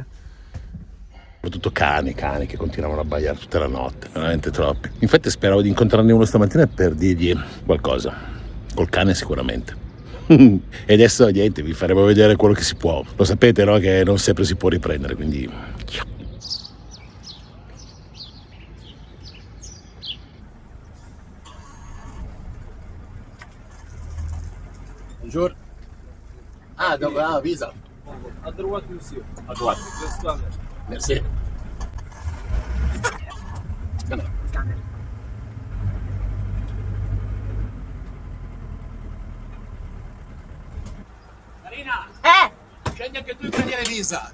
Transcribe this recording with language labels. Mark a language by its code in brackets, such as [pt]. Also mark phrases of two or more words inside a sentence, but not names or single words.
[it] Soprattutto cani che continuavano a abbaiare tutta la notte, veramente troppi. Infatti speravo di incontrarne uno stamattina per dirgli qualcosa, col cane sicuramente. E adesso niente, vi faremo vedere quello che si può. Lo sapete, no? Che non sempre si può riprendere, quindi... [fr] Bonjour. Ah, visa. À droite, monsieur. À droite. Le scanner. Merci. Marina! [it] Scendi anche tu di prendere visa.